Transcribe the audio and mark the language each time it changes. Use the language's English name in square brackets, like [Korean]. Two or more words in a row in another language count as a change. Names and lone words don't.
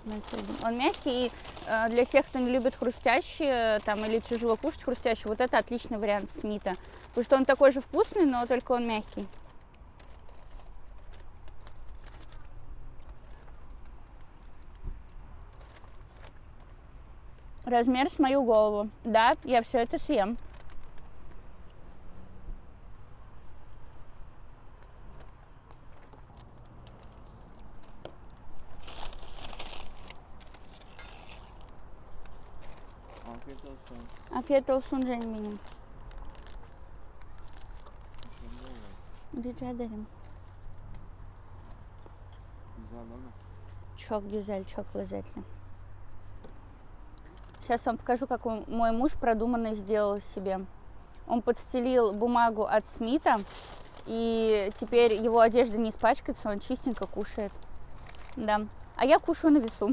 [Russian] Он мягкий, и для тех, кто не любит хрустящие там, или тяжело кушать хрустящие, вот это отличный вариант Смита. Потому что он такой же вкусный, но только он мягкий. Размер с мою голову. Да, я все это съем. [Turkish] Afiyet olsun canım benim. Rica ederim. Güzel değil mi? Çok güzel, çok лезzetli. [Russian] Сейчас вам покажу, как мой муж продуманно сделал себе. Он подстелил бумагу от Смита, и теперь его одежда не испачкается, он чистенько кушает. Да. А я кушаю на весу.